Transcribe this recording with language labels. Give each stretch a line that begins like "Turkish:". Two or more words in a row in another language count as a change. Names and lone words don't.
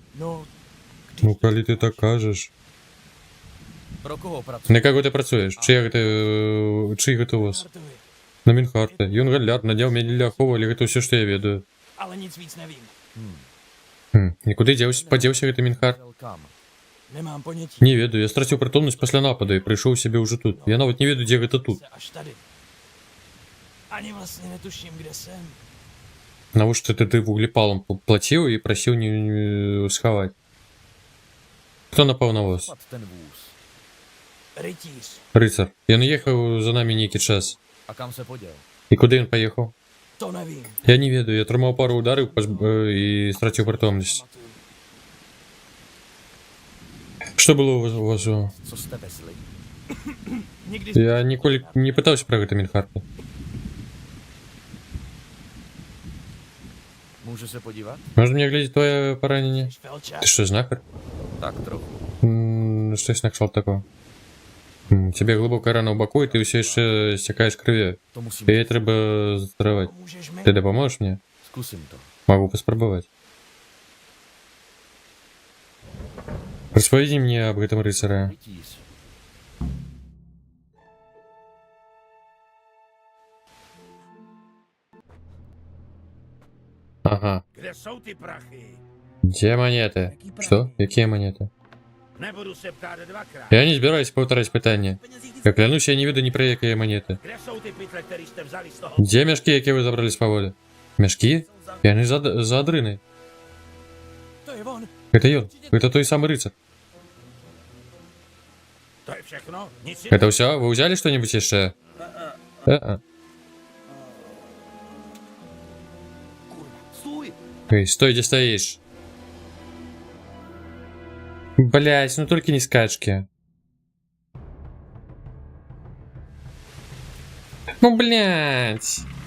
Czech: No,
Belarusian: Ну, калі ты так кажаш.
Czech: Pro koho pracuješ?
Belarusian: На каго ты працуеш? Чый гэта у вас?
Czech: Hartovi,
Belarusian: На Мінхарта. Ён галляр, надзяў мяне для аховы, але гэта ўсё, што я ведаю.
Czech: ale nic víc nevím.
Belarusian: Нікуды падзеўся гэты Мінхар?
Czech: Šel kam? Nemám ponětí.
Belarusian: Не ведаю, я страціў прытомнасць пасля нападу і прыйшоў сябе ўжо тут. Я нават не ведаю, дзе гэта тут.
Czech: Se až tady. Ani vlastně netuším, kde jsem.
Belarusian: Навошта ты вуглепалам плаціў і прасіў не схаваць? Хто напаў на вас?
Czech: Pad ten vůz. Rytíř.
Belarusian: Рыцар. Ён ехаў за намі нейкі час.
Czech: A kam se poděl?
Belarusian: І куды ён паехаў?
Czech: To nevím.
Belarusian: Я не ведаю, я атрымаў пару удараў і страціў прытомнасць. Што было у вас?
Czech: Co jste vezli? Nikdy
Belarusian: Я ніколі не пытаўся пра гэта Мінхарта.
Czech: Můžu se podívat?
Belarusian: Можна мне глядзець твоє параненне?
Czech: Felčák.
Belarusian: Ты што, знахар?
Czech: Tak trochu.
Belarusian: Штось накшал такого. Тебе глибока рана ў баку, і ты ўсё яшчэ сцякаеш крыві.
Czech: To musím.
Belarusian: Яе трэба затраваць.
Czech: Můžeš mi?
Belarusian: Ты дапаможаш мне?
Czech: Zkusím to.
Belarusian: Могу паспрабаваць. Распавядзі мне аб гэтым рыцара.
Czech: Rytíř.
Belarusian: Ага.
Czech: Kde jsou ty prachy?
Belarusian: Дзе манеты? Што? Якія манеты?
Czech: Nebudu se ptát dvakrát.
Belarusian: Я не збіраюсь паўтараць пытанне. Я клянусь, я не ведаю ні пра якія манеты.
Czech: Kde jsou ty pytle, které jste vzali z toho?
Belarusian: Дзе мяшкі, якія вы забралі з паводы? Мяшкі? Яны за адрыны.
Czech: To je on.
Belarusian: Гэта ён. Гэта той самы рыцар.
Czech: To je všechno? Nic
Belarusian: Это ўсё? Вы ўзялі што-небудзь яшчэ?
Czech: Stůj!
Russian: Эй, стой, где стоишь? Блять, ну только не скачки. Ну, блять.